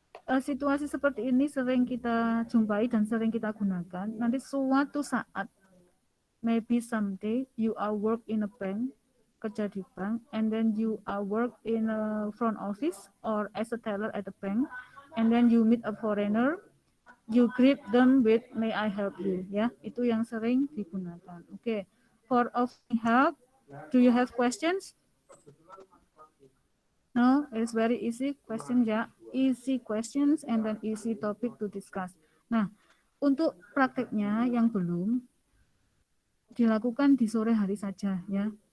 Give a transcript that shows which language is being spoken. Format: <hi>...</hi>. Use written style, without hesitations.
<id>Situasi seperti ini sering kita jumpai dan sering kita gunakan.</id> <en>Nanti suatu saat, maybe someday you are work in a bank,</en> <id>kerja di bank,</id> <en>and then you are work in a front office or as a teller at the bank, and then you meet a foreigner, you greet them with may I help you, ya.</en> <id>Itu yang sering digunakan.</id> <en>Okay. For offering help, do you have questions? No, it's very easy question, ya. Easy questions and then easy topic to discuss.</en> <id>Nah, untuk prakteknya yang belum dilakukan di sore hari saja, ya.</id>